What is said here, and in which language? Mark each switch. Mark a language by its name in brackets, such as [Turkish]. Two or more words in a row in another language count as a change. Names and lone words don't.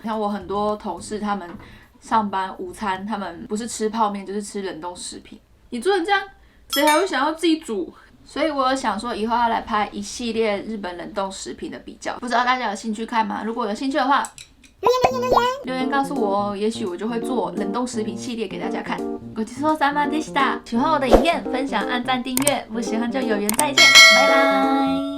[Chinese] 像我很多同事，他们上班午餐，他们不是吃泡面就是吃冷冻食品。你做成这样，谁还会想要自己煮？所以我有想说，以后要来拍一系列日本冷冻食品的比较，不知道大家有兴趣看吗？如果有兴趣的话，留言告诉我哦，也许我就会做冷冻食品系列给大家看。 [Japanese] ごちそうさまでした。 [Chinese] 喜欢我的影片，分享、按赞、订阅，不喜欢就有缘再见，拜拜。